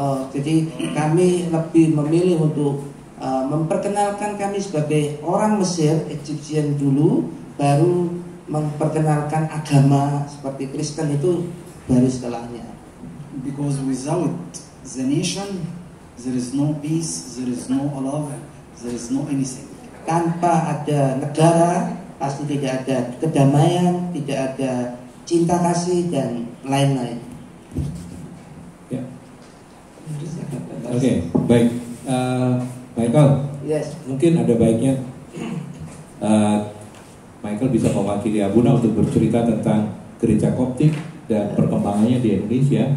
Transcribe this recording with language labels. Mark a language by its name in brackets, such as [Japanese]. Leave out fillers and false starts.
[Indonesian] Jadi kami lebih memilih untuk memperkenalkan kami sebagai orang Mesir, Egyptian dulu, baru memperkenalkan agama seperti Kristen itu baru setelahnya. [English] Because without the nation, there is no peace, there is no love, there is no anything. [Indonesian] Tanpa ada negara, pasti tidak ada kedamaian, tidak ada cinta kasih dan lain-lain. Ya. Oke, baik. Michael, [English] Yes. [Indonesian] mungkin ada baiknya Michael bisa mewakili Abuna untuk bercerita tentang gereja Koptik dan perkembangannya di Indonesia.